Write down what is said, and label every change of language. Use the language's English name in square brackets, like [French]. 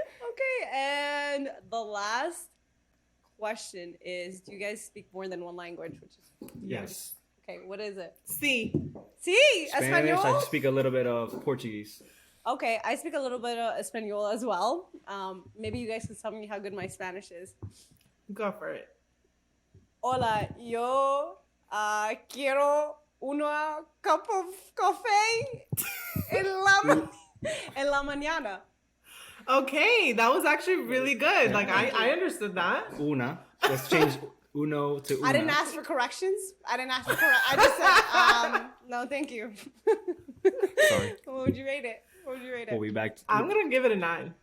[English] Okay, and the last question is, do you guys speak more than one language? Which is Yes. Okay, what is it? [Spanish] Sí. Sí, [English] Spanish. [Spanish] Espanol? [English] I speak a little bit of Portuguese. Okay, I speak a little bit of Espanol as well. Maybe you guys can tell me how good my Spanish is. Go for it. [Spanish] Hola, yo quiero una [English] cup of [Spanish] café en la mañana. [English] Okay, that was actually really good. Like I understood that. Una. Let's change uno to una. I didn't ask for corrections. I just said, no, thank you. Sorry. What would you rate it? We'll be back. I'm going to give it a 9.